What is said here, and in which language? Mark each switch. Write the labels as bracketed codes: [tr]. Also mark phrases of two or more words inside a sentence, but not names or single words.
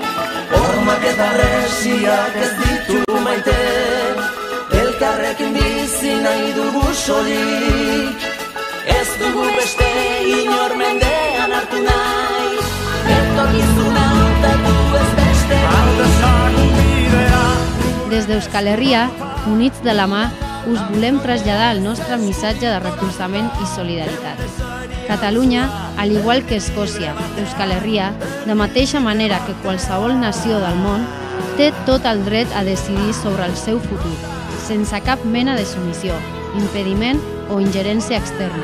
[eu] Hormak eta resiak ez ditu maite, elkarrekin bizi nahi dugu solik, ez dugu beste inor mendean hartu nahi, etorkizuna hautatu ez beste [ca] Des d'Euskal Herria, units de la mà, us volem traslladar el nostre missatge de recolzament i solidaritat. Catalunya, al igual que Escòcia, Euskal Herria, de mateixa manera que qualsevol nació del món, té tot el dret a decidir sobre el seu futur, sense cap mena de submissió, impediment o ingerència externa.